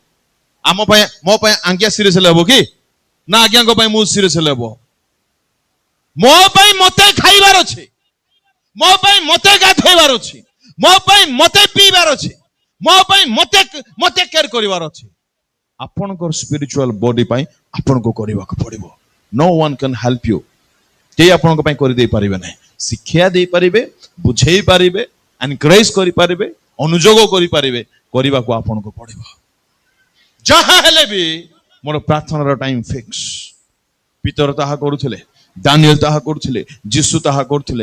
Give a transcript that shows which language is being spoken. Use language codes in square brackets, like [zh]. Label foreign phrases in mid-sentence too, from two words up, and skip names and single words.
[or] ଆମ ପାଇଁ ମୋ ପାଇଁ ଆଜ୍ଞା ସିରିୟସ ହେଲେ ହବ କି? ନା ଆଜ୍ଞାଙ୍କ ପାଇଁ ମୁଁ ସିରିୟସ ହେଲେ ହବ? ମୋ ପାଇଁ ମତେ ଖାଇବାର ଅଛି, ମୋ ପାଇଁ ମତେ ଗାଧୋଇବାର ଅଛି, ମୋ ପାଇଁ ମତେ ପିଇବାର ଅଛି, ମୋ ପାଇଁ ମତେ କେୟାର କରିବାର ଅଛି। ଆପଣଙ୍କର [en] spiritual body [or] ପାଇଁ ଆପଣଙ୍କୁ କରିବାକୁ ପଡିବ। [en] No one can help you. [or] କେହି ଆପଣଙ୍କ ପାଇଁ କରିଦେଇ ପାରିବେ ନାହିଁ। ଶିକ୍ଷା ଦେଇପାରିବେ, ବୁଝେଇ ପାରିବେ, ଏନକରେଜ କରିପାରିବେ, ଅନୁଯୋଗ କରିପାରିବେ, କରିବାକୁ ଆପଣଙ୍କୁ ପଡିବ। ଯାହା ହେଲେ ବି ମୋର ପ୍ରାର୍ଥନାର ଟାଇମ ଫିକ୍ସ। ପିତର ତାହା କରୁଥିଲେ, ଦାନିଏଲ ତାହା କରୁଥିଲେ, ଯୀଶୁ ତାହା କରୁଥିଲେ।